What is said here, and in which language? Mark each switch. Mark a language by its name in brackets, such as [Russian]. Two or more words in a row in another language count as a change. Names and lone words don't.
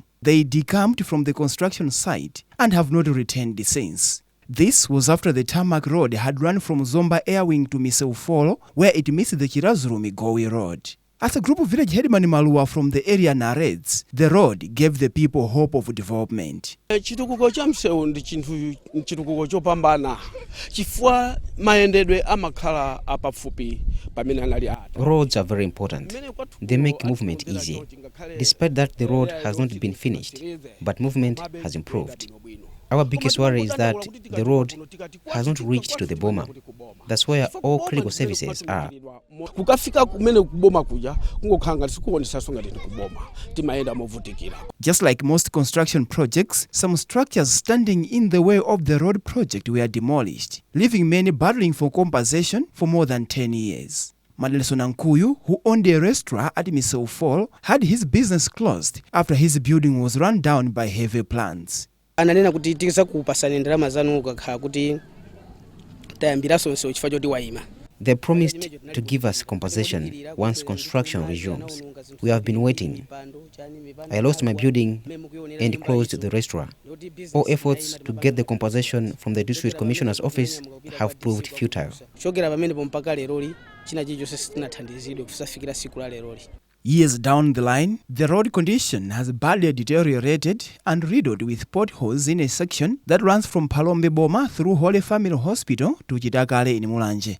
[English] They decamped from the construction site and have not returned since. This was after the tarmac road had run from Zomba Airwing to Miseufolo, where it meets the Chirazulu-Migowi Road. As a group of village headman Malua from the area narrates, the road gave the people hope of development. [Nyanja] Chitukuko cha msewu ndi chitukuko chopambana. Chifukwa mayendedwe amakhala apafupi pamene anali ati. [English] Roads are very important. They make movement easy. Despite that, the road has not been finished, but movement has improved. Our biggest worry is that the road has not reached to the Boma. That's where all critical services are. Just like most construction projects, some structures standing in the way of the road project were demolished, leaving many battling for compensation for more than 10 years. Madelson Nkuyu, who owned a restaurant at Miseufolo, had his business closed after his building was run down by heavy plants. [Nyanja] Ananena kuti tikisa kupasana ndalama zanu ukakhala kuti tayambiraso nso chifukwa choti waima. [English] They promised to give us compensation once construction resumes. We have been waiting. I lost my building and closed the restaurant. All efforts to get the compensation from the district commissioner's office have proved futile. Years down the line, the road condition has badly deteriorated and riddled with potholes in a section that runs from Phalombe Boma through Holy Family Hospital to Chitakale in Mulanje.